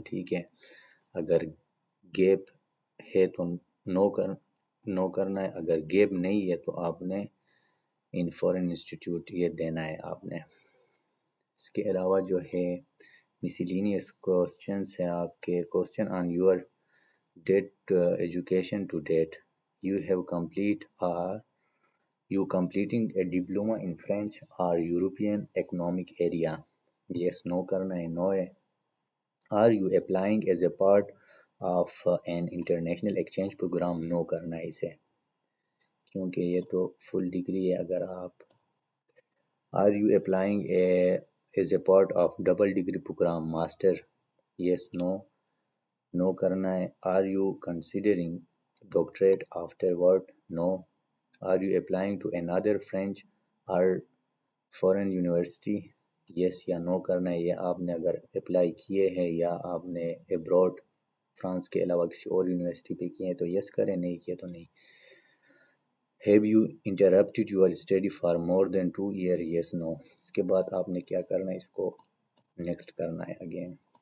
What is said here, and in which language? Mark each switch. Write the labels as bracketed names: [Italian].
[Urdu] ٹھیک ہے، اگر گیپ ہے تو نو کرنا ہے. اگر گیپ نہیں ہے تو آپ نے ان فورن انسٹیٹیوٹ یہ دینا ہے آپ نے. اس کے علاوہ جو ہے [English] miscellaneous questions [Urdu] ہے آپ کے. [English] question on your date education to date. You have complete or you completing a diploma in French or European Economic Area. Yes no [Urdu] کرنا ہے، [English] no [Urdu] ہے. [English] Are you applying as a part of an international exchange program? No [Urdu] کرنا ہے اسے، کیونکہ یہ تو فل degree ہے. اگر آپ [English] Are you applying as a part of double degree program master? Yes no. No [Urdu] کرنا ہے. [English] Are you considering doctorate afterward? No. Are you applying to another French or foreign university? Yes [Urdu] یا [English] no [Urdu] کرنا ہے. یہ آپ نے اگر apply کیے ہیں یا آپ نے ابراڈ فرانس کے علاوہ کسی اور یونیورسٹی پہ کیے ہیں تو یس کریں، نہیں کیے تو نہیں. [English] Have you interrupted your study for more than 2 years? Yes no. [Urdu] اس کے بعد آپ نے کیا کرنا ہے، اس کو نیکسٹ کرنا ہے اگین.